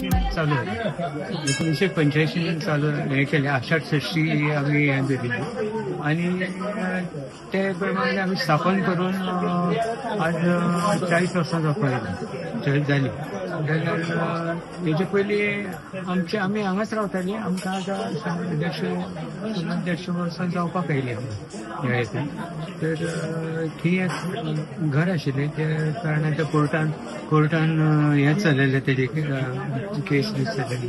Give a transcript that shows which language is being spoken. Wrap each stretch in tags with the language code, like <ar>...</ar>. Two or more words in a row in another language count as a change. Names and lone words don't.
<mr>चालू आहे. 1985 चालू हे केले, आषाढ षष्टी आम्ही हे दिली आणि त्याप्रमाणे आम्ही स्थापन करून आज 40</mr> <kok>वर्सांचो पळयला</kok> <mr>झाली.</mr> <kok>तेजे पयलीं आमी हांगाच रावताली. आमकां आतां 150 वर्सां जावपाक येयली ह्या हेतून. तर थंय एक घर आशिल्लें, त्या कारणान त्या कोर्टान हें चलयलें, तेजे केस बी चलयल्ली.</kok>